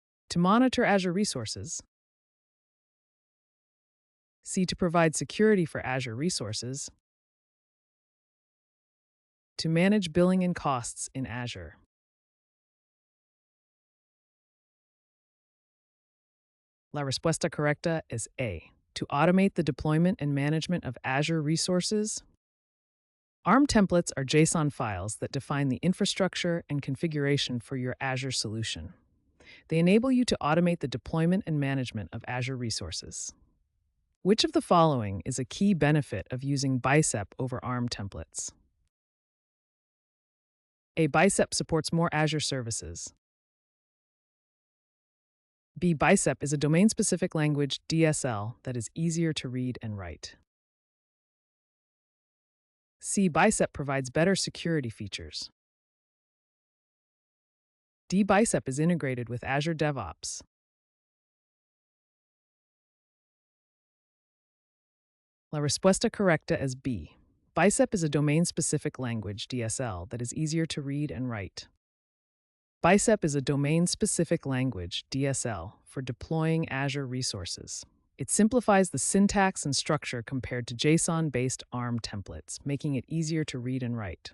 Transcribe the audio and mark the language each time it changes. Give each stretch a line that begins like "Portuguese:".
English: To monitor Azure resources. C. To provide security for Azure resources. To manage billing and costs in Azure.
Spanish: La respuesta correcta es A.
English: To automate the deployment and management of Azure resources. ARM templates are JSON files that define the infrastructure and configuration for your Azure solution. They enable you to automate the deployment and management of Azure resources. Which of the following is a key benefit of using Bicep over ARM templates? A. Bicep supports more Azure services. B. Bicep is a domain-specific language DSL that is easier to read and write. C. Bicep provides better security features. D. Bicep is integrated with Azure DevOps.
Spanish: La respuesta correcta es B.
English: Bicep is a domain-specific language DSL that is easier to read and write. Bicep is a domain-specific language DSL for deploying Azure resources. It simplifies the syntax and structure compared to JSON-based ARM templates, making it easier to read and write.